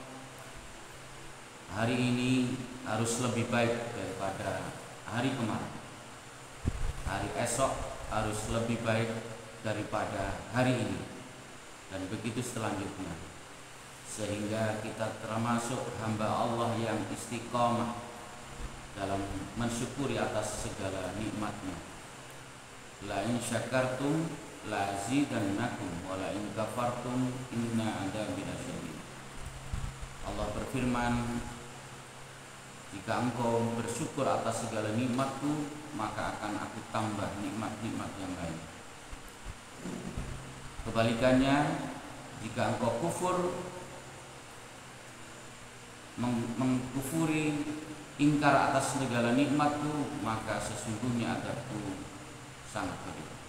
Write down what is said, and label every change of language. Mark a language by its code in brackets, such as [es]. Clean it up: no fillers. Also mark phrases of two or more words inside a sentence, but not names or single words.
[id] hari ini harus lebih baik daripada hari kemarin, hari esok harus lebih baik daripada hari ini, dan begitu selanjutnya, sehingga kita termasuk hamba Allah yang istiqomah dalam mensyukuri atas segala nikmatnya. [ar] لئن شكرتم لأزيدنكم ولئن كفرتم إن عذابي لشديد. [id] Allah berfirman, jika engkau bersyukur atas segala nikmatku, maka akan aku tambah nikmat-nikmat yang lain. Kebalikannya, jika engkau kufur, mengkufuri, ingkar atas segala nikmatku, maka sesungguhnya adabku sangat pedih.